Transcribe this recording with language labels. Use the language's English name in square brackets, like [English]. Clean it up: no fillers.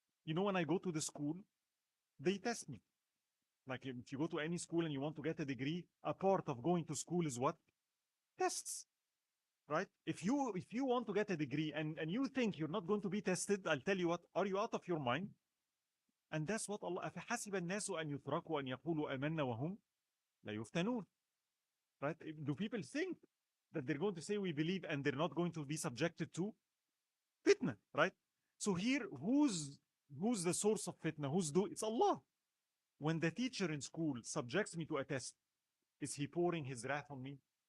[English] When I go to the school, they test me. Like if you go to any school and you want to get a degree, a part of going to school is what? Tests. Right? If you want to get a degree and you think you're not going to be tested, I'll tell you what, are you out of your mind? And that's what Allah, [Arabic] أَفَحَسِبَ النَّاسُ أَن يُتْرَكُوا أَن يَقُولُوا آمَنَّا وَهُمْ لَا يُفْتَنُونَ. [English] Right? Do people think that they're going to say we believe and they're not going to be subjected to fitna, right? So here, who's the source of fitna? It's Allah. When the teacher in school subjects me to a test, is he pouring his wrath on me?